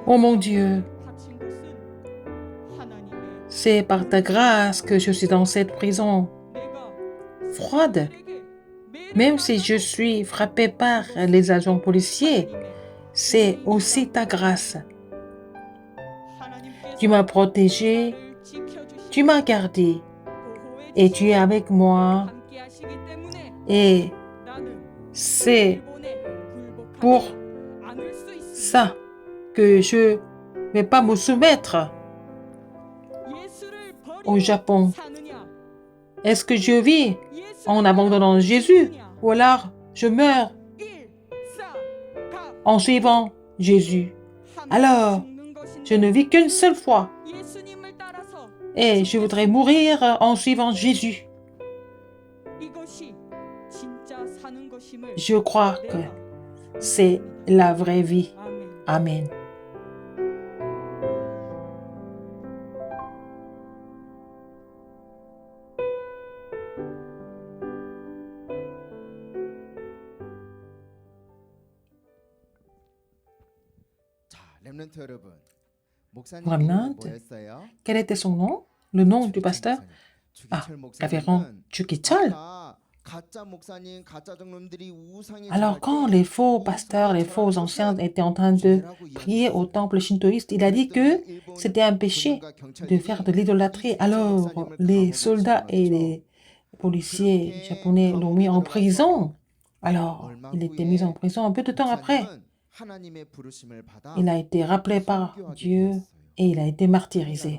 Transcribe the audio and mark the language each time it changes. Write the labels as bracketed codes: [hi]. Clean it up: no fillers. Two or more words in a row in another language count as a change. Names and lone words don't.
[fr] Oh mon Dieu, [ko] 갇힌 곳은 하나님의 [fr] c'est par ta grâce que je suis dans cette prison [ko] 내가 [fr] froide. [ko] 사람들에게 매를 [fr] Même si je suis frappé par les agents policiers, c'est aussi ta grâce. [ko] 하나님께서 [fr] Tu m'as protégé, [ko] 나를 지켜주시고 [fr] tu m'as gardé [ko] 보호해 [fr] et tu es avec moi. [ko] 함께하시기 때문에 [fr] Et [ko] 나는 [fr] c'est [ko] 일본에 굴복하지 [fr] pour [ko] 않을 수 있습니다. [fr] ça que je ne vais pas me soumettre [ko] 예수를 [fr] au [ko] 버리고 [fr] Japon. [ko] 사느냐? [fr] Est-ce que je vis [ko] 예수를 [fr] en abandonnant Jésus [ko] 사느냐? [fr] ou alors je meurs 1, 4, 가 en suivant Jésus? Alors, je ne vis qu'une seule fois [ko] 예수님을 따라서 [fr] et je voudrais mourir en suivant Jésus. [ko] 이것이 진짜 사는 것임을 [fr] Je crois que [ko] 내가 [fr] c'est la vraie vie. [ko] 아멘. [fr] Amen. [ko] 자, 렘넌트 여러분. 목사님 [fr] Remnant. [ko] 이름이 뭐였어요? [fr] Quel était son nom? Le nom du pasteur? Ah, [ko] 주기철 [fr] révérend [ko] 목사님은 [fr] Chukichel. [ko] 아까 가짜 목사님, 가짜 장로님들이 우상에 [fr] Alors, quand les faux pasteurs, les faux anciens étaient en train de prier au temple shintoïste, il a dit que c'était un péché de faire de l'idolâtrie. Alors, les soldats et les policiers japonais l'ont mis en prison. Alors, il était mis en prison un peu de temps après. Il a été rappelé par Dieu et il a été martyrisé.